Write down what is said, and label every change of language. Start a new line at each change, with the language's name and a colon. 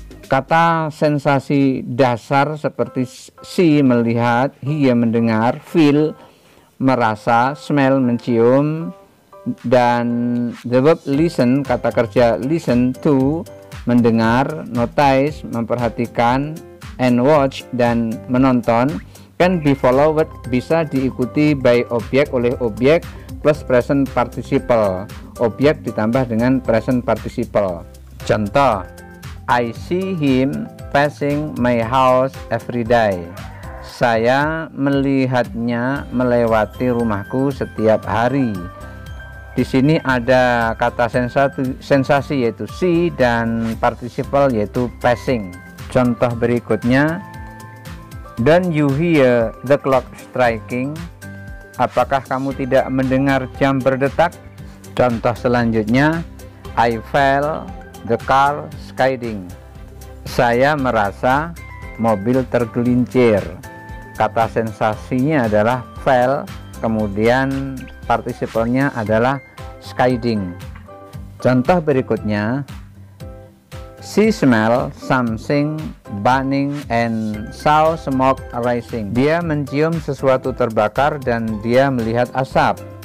Indonesian: Kata sensasi dasar seperti see melihat, hear mendengar, feel merasa, smell mencium, dan
English: the verb listen
Indonesian: kata kerja listen to mendengar, notice memperhatikan,
English: and watch
Indonesian: dan menonton
English: can be followed
Indonesian: bisa diikuti by objek oleh objek
English: plus present participle,
Indonesian: objek ditambah dengan present participle. Contoh,
English: I see him passing my house every day.
Indonesian: Saya melihatnya melewati rumahku setiap hari. Di sini ada kata sensasi yaitu see dan participle yaitu passing. Contoh berikutnya,
English: don't you hear the clock striking?
Indonesian: Apakah kamu tidak mendengar jam berdetak? Contoh selanjutnya,
English: I felt the car skidding.
Indonesian: Saya merasa mobil tergelincir. Kata sensasinya adalah felt, kemudian partisipalnya adalah skidding. Contoh berikutnya,
English: she smelled something burning and saw smoke rising.
Indonesian: Dia mencium sesuatu terbakar dan dia melihat asap.